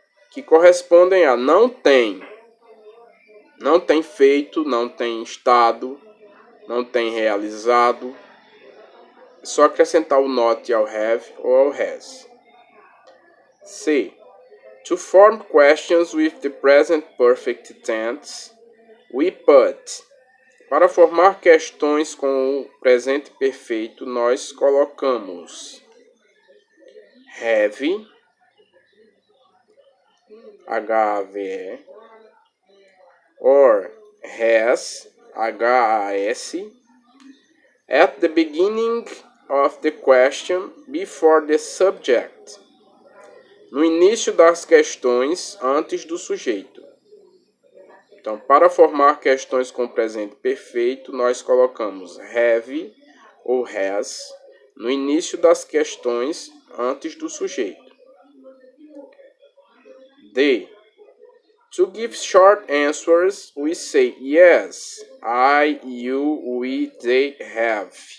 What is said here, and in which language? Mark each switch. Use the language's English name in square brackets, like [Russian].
[Portuguese] Que correspondem a não tem. Não tem feito, não tem estado, não tem realizado. É só acrescentar o not ao have ou ao has. C. [English] To form questions with the present perfect tense, we put. [Portuguese] Para formar questões com o presente perfeito, nós colocamos have, H-A-V-E, [English] or has, H-A-S, at the beginning of the question before the subject. [Portuguese] No início das questões, antes do sujeito. Então, para formar questões com presente perfeito, nós colocamos have ou has no início das questões, antes do sujeito. D. [English] To give short answers, we say yes, I, you, we, they, have.